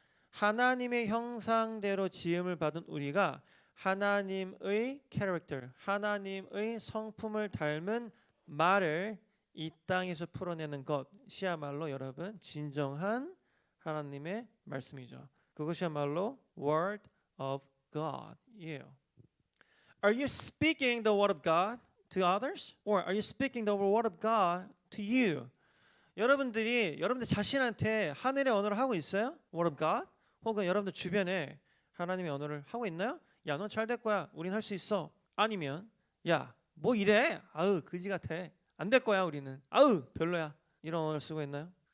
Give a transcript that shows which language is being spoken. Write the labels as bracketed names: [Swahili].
[Korean] 하나님의 형상대로 지음을 받은 우리가 하나님의 캐릭터, 하나님의 성품을 닮은 말을 이 땅에서 풀어내는 것이야말로 여러분 진정한 하나님의 말씀이죠. 그것이야말로 [English] Word of God [Korean] 이에요. [English] Are you speaking the Word of God to others? Or are you speaking the Word of God to you? [Korean] 여러분들 자신한테 하늘의 언어를 하고 있어요? [English] Word of God? [Korean] 혹은 여러분들 주변에 하나님의 언어를 하고 있나요? 야, 넌 잘 될 거야. 우린 할 수 있어. 아니면 야, 뭐 이래? 아우, 그지 같아. 안 될 거야, 우리는. 아우, 별로야. 이런 언어를 쓰고 있나요?